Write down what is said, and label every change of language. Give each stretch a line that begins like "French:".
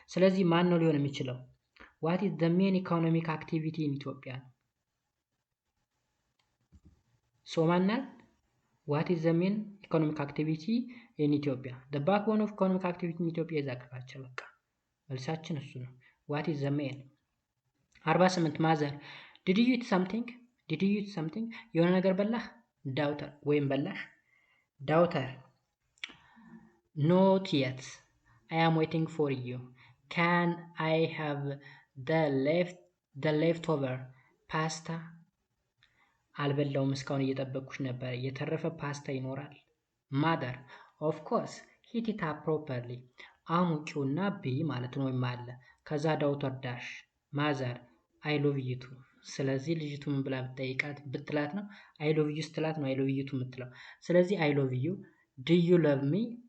Amharic: ስለዚህ ማን ነው ሊሆን የሚችለው?
English: What is the main economic activity in Ethiopia? So ማናል? What is the main economic activity in Ethiopia? The backbone of economic activity in Ethiopia is agriculture.
Amharic: በቃ መልሳችን እሱ ነው።
English: What is the main? 48 ማዘር Did you eat something?
Amharic: የሆነ ነገር በላህ?
English: ዳውተር
Amharic: ወይም በላሽ?
English: ዳውተር Not yet. I am waiting for you. Can I have the leftover pasta
Amharic: አልበላውም እስካሁን እየጠበቅኩሽ ነበር። የተረፈ ፓስታ ይኖራል።
English: mother of course heat it up properly
Amharic: አሙቂውና ቢ ማለት ነው ወይም አለ። ከዛ ዳውተር ዳሽ
English: mother I love you too
Amharic: ስለዚህ ልጅቱ ምን ብላ ብትላት ነው I love you ስትላት ነው I love you too የምትለው። ስለዚህ
English: I love you do you love me